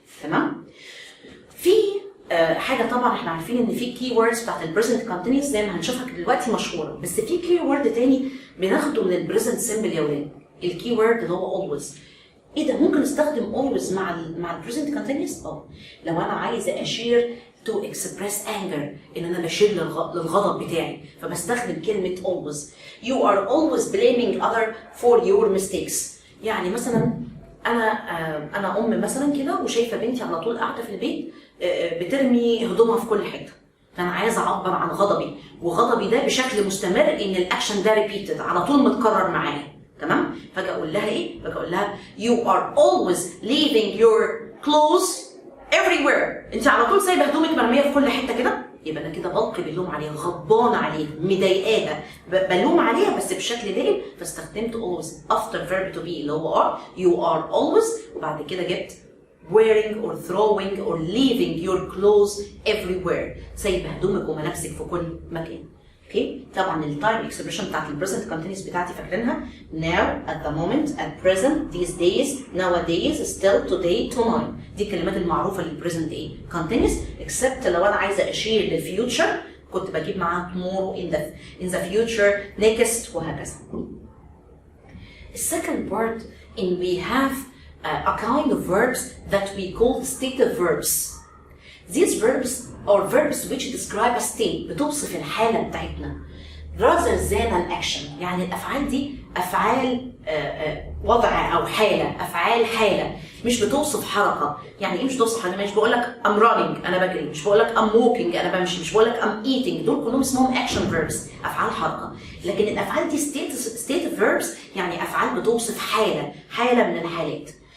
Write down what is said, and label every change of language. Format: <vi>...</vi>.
<ar>تمام؟ في حاجه طبعا احنا عارفين ان في كي ووردز بتاعت البريزنت كونتينيوس زي ما هنشوفها دلوقتي مشهوره، بس في كي وورد تاني بناخده من البريزنت سيمبل يا ولاد. الكي وورد اللي هو اولويز. ايه ده؟ ممكن استخدم اولويز مع البريزنت كونتينيوس؟ لو انا عايزه اشير</ar> <en>to express anger،</en> <ar>ان انا بشير للغضب بتاعي، فبستخدم كلمه always.</ar> <en>You are always blaming other for your mistakes.</en> <ar>يعني مثلا انا ام مثلا كده وشايفه بنتي على طول قاعده في البيت بترمي هدومها في كل حته، فانا عايزه اعبر عن غضبي، وغضبي ده بشكل مستمر ان الاكشن ده ريبيتد على طول متكرر معايا. تمام؟ فاجي اقول لها ايه؟ فاجي اقول لها</ar> <en>you are always leaving your clothes everywhere.</en> <ar>انت على طول سايبه هدومك مرميه في كل حته كده. يبقى انا كده بلقي باللوم عليها، غضبانه عليها، مضايقاها، بلوم عليها بس بشكل دائم، فاستخدمت always</ar> <en>after verb to be</en> <ar>اللي هو are.</ar> <en>you are always،</en> <ar>وبعد كده جبت</ar> <en>wearing or throwing or leaving your clothes everywhere،</en> <ar>سايبه هدومك وملابسك في كل مكان. اوكي؟ طبعا التايم اكسبريشن بتاعت البريزنت كونتينيوس بتاعتي فاكرينها؟</ar> <en>now، at the moment، at present، these days، nowadays، still، today، tonight.</en> <ar>دي الكلمات المعروفه للبريزنت ايه؟ كونتينيوس، except لو انا عايزه اشير للفيوتشر كنت بجيب معاها tomorrow،</ar> <en>in the future،</en> <ar>next، وهكذا.</ar> <en>The second part in we have a kind of verbs that we call stative verbs. These verbs are verbs which describe a state،</en> <ar>بتوصف الحالة بتاعتنا</ar> <en>rather than an action.</en> <ar>يعني الأفعال دي أفعال وضع أو حالة، أفعال حالة، مش بتوصف حركة. يعني إيه مش بتوصف حركة؟ مش بقول لك</ar> <en>I'm running</en> <ar>أنا بجري، مش بقول لك</ar> <en>I'm walking</en> <ar>أنا بمشي، مش بقول لك</ar> <en>I'm eating،</en> <ar>دول كلهم اسمهم</ar> <en>action verbs،</en> <ar>أفعال حركة. لكن الأفعال دي</ar> <en>stative verbs،</en> <ar>يعني أفعال بتوصف حالة من الحالات.</ar>